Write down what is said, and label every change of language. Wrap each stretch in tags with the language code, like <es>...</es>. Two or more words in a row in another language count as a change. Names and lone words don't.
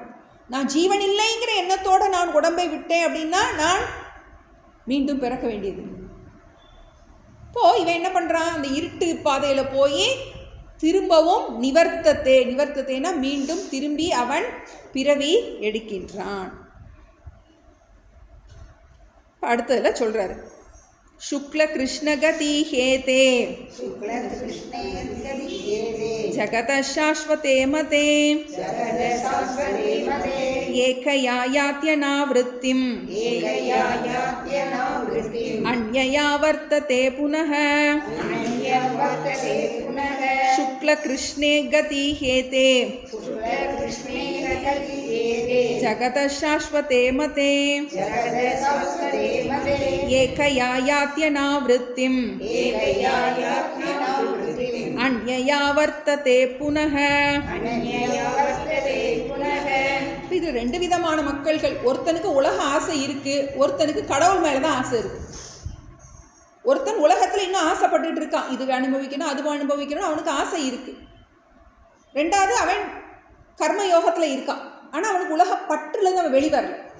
<ta>நான் ஜீவன் இல்லைங்கிற எண்ணத்தோடு நான் உடம்பை விட்டேன் அப்படின்னா நான் மீண்டும் பிறக்க வேண்டியது. இப்போது இவன் என்ன பண்ணுறான், அந்த இருட்டு பாதையில் போய் திரும்பவும் நிவர்த்தத்தேனா மீண்டும் திரும்பி அவன் பிறவி எடுக்கின்றான். அடுத்ததில் சொல்கிறாரு,</ta> <sa>शुक्ल कृष्ण गति हेते जगत शाश्वते मते एकया यात्यनावृत्तिम् अन्यया वर्तते पुनः शुक्ल कृष्णे गति हेते जगत शाश्वते मते एकया यात्यनावृत्तिम् अन्यया वर्तते पुनः.</sa> <ta>இது ரெண்டு விதமான மக்கள்கள். ஒருத்தனுக்கு உலக ஆசை இருக்கு, ஒருத்தனுக்கு கடவுள் மேலதான் ஆசை இருக்கு. ஒருத்தன் உலகத்துல இன்னும் ஆசைப்பட்டுட்டு இருக்கான், இது அனுபவிக்கணும் அது அனுபவிக்கணும், அவனுக்கு ஆசை இருக்கு. ரெண்டாவது அவன் கர்ம யோகத்துல இருக்கான், ஆனா அவனுக்கு உலக பற்றுலேருந்து அவன் வெளிவரல.</ta>